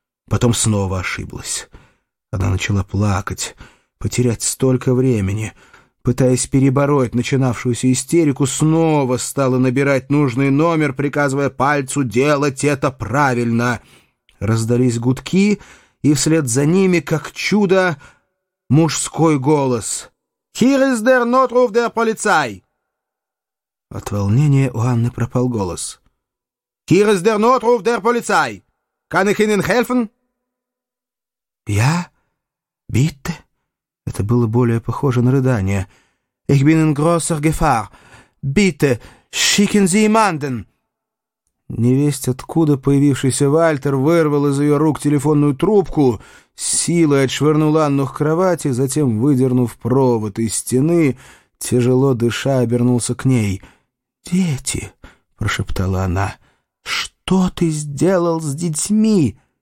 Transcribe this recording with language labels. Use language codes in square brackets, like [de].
[ru] Потом снова ошиблась. Она начала плакать, потерять столько времени. Пытаясь перебороть начинавшуюся истерику, снова стала набирать нужный номер, приказывая пальцу делать это правильно. Раздались гудки, и вслед за ними, как чудо, мужской голос. [de] «Hier ist der Notruf der Polizei!» [ru] От волнения у Анны пропал голос. [de] «Hier ist der Notruf der Polizei! Kann ich Ihnen helfen?» [ru] «Я? [de] Bitte?» [ru] Это было более похоже на рыдание. [de] «Ich bin in großer Gefahr! Bitte, schicken Sie jemanden!» [ru] Невесть, откуда появившийся Вальтер вырвал из ее рук телефонную трубку, силой отшвырнул Анну к кровати, затем, выдернув провод из стены, тяжело дыша, обернулся к ней. «Дети!» — прошептала она. «Что ты сделал с детьми?»